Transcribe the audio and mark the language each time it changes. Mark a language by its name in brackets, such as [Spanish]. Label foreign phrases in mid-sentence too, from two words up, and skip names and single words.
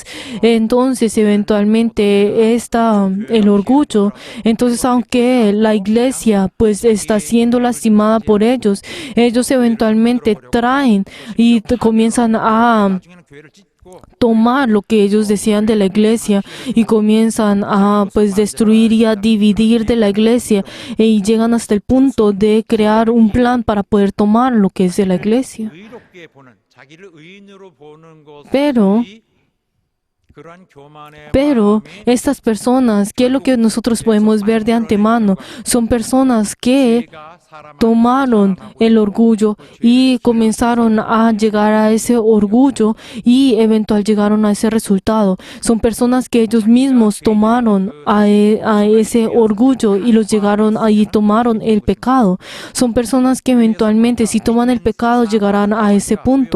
[Spanish] Entonces eventualmente el orgullo, entonces aunque la iglesia pues está siendo lastimada por ellos eventualmente traen y comienzan a tomar lo que ellos desean de la iglesia y comienzan a pues destruir y a dividir de la iglesia y llegan hasta el punto de crear un plan para poder tomar lo que es de la iglesia. [Korean] 의롭게 보는 자기를 의인으로 보는 [Spanish] Pero [Korean] 것이 그러한 교만의 [Spanish] Pero [Korean] 마음이 [Spanish] estas personas, ¿qué es lo que nosotros podemos ver de antemano? Son personas que [Korean] 죄가 사람을 [Spanish] tomaron el orgullo y comenzaron a llegar a ese orgullo y eventual llegaron a ese resultado. Son personas que ellos mismos tomaron a ese orgullo y los llegaron ahí, tomaron el pecado. Son personas que eventualmente si toman el pecado llegarán a ese punto.